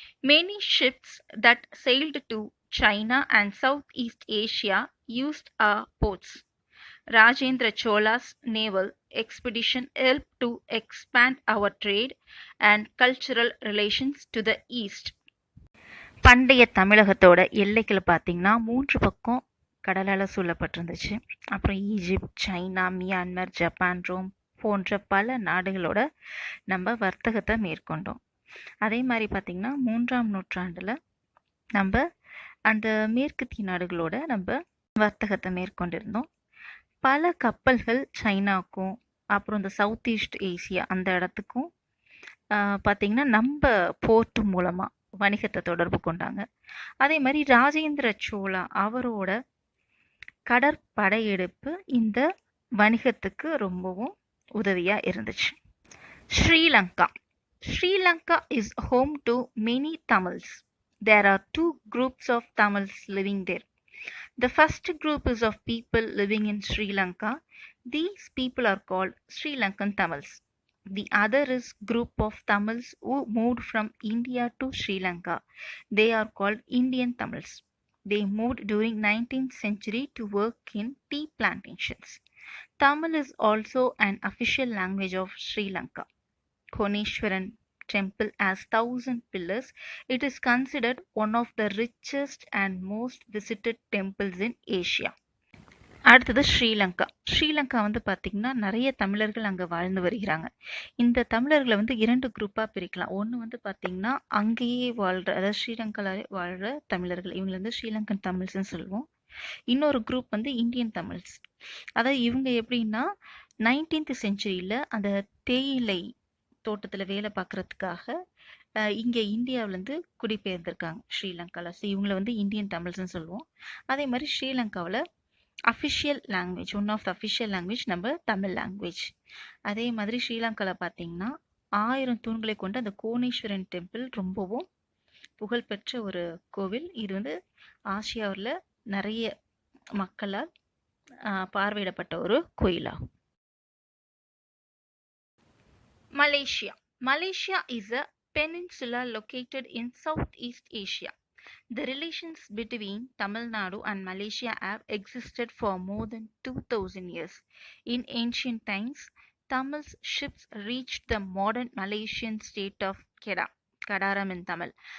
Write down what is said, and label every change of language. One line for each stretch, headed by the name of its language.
English: Many ships that sailed to China and Southeast Asia used our ports. Rajendra Chola's naval expedition helped to expand our trade and cultural relations to the east.
Tamil: பண்டைய தமிழகத்தோட எல்லைகள் பார்த்தீங்கன்னா 3 பக்கம் கடலால் சூழப்பட்டிருந்துச்சு. அப்புறம் Egypt, China, Myanmar, Japan, Rome போன்ற பல நாடுகளோட நம்ம வர்த்தகத்தை மேற்கொண்டோம். அதே மாதிரி பார்த்திங்கன்னா 3ஆம் நூற்றாண்டில் நம்ம அந்த மேற்கத்திய நாடுகளோட நம்ம வர்த்தகத்தை மேற்கொண்டிருந்தோம். பல கப்பல்கள் சைனாவுக்கும் அப்புறம் இந்த சவுத் ஈஸ்ட் ஏசியா அந்த இடத்துக்கும் பார்த்திங்கன்னா நம்ம போர்ட்டு மூலமாக வணிகத்தை தொடர்பு கொண்டாங்க. அதே மாதிரி ராஜேந்திர சோழா அவரோட கடற்படையெடுப்பு இந்த வணிகத்துக்கு ரொம்பவும் உதவியாக இருந்துச்சு. Sri Lanka.
English: Sri is home to many Tamils. There are two groups of Tamils living there. The first group is of people living in Sri Lanka. These people are called Sri Lankan Tamils. The other is group of Tamils who moved from India to Sri Lanka. They are called Indian Tamils. They moved during 19th century to work in tea plantations. Tamil is also an official language of Sri Lanka. Koneshwaran temple has 1,000 pillars. It is considered one of the richest and most visited temples in Asia.
Tamil: அடுத்தது ஸ்ரீலங்கா. ஸ்ரீலங்கா வந்து பார்த்திங்கன்னா நிறைய தமிழர்கள் அங்கே வாழ்ந்து வருகிறாங்க. இந்த தமிழர்களை வந்து 2 குரூப்பாக பிரிக்கலாம். ஒன்று வந்து பார்த்திங்கன்னா அங்கேயே வாழ்கிற, அதாவது ஸ்ரீலங்காவில் வாழ்கிற தமிழர்கள், இவங்களை வந்து ஸ்ரீலங்கன் தமிழ்ஸ்ன்னு சொல்லுவோம். இன்னொரு குரூப் வந்து இந்தியன் தமிழ்ஸ். அதாவது இவங்க எப்படின்னா 19th செஞ்சுரியில் அந்த தேயிலை தோட்டத்தில் வேலை பார்க்குறதுக்காக இங்கே இந்தியாவிலேருந்து குடிபெயர்ந்திருக்காங்க ஸ்ரீலங்காவில். ஸோ இவங்களை வந்து இந்தியன் தமிழ்ஸ்ன்னு சொல்லுவோம். அதே மாதிரி ஸ்ரீலங்காவில்
English: official language, one of the official language
Tamil: நம்ம தமிழ் லாங்குவேஜ். அதே மாதிரி ஸ்ரீலங்காவில் பார்த்தீங்கன்னா 1000 தூண்களை கொண்ட அந்த கோணேஸ்வரன் டெம்பிள் ரொம்பவும் புகழ்பெற்ற ஒரு கோவில். இது வந்து ஆசியாவில் நிறைய மக்களால் பார்வையிடப்பட்ட ஒரு கோயிலாகும்.
English: Malaysia. Malaysia is a peninsula located in Southeast Asia. The relations between Tamil Nadu and Malaysia have existed for more than 2000 years. In ancient times, Tamils ships reached the modern Malaysian state of Kedah, Kadaram in Tamil.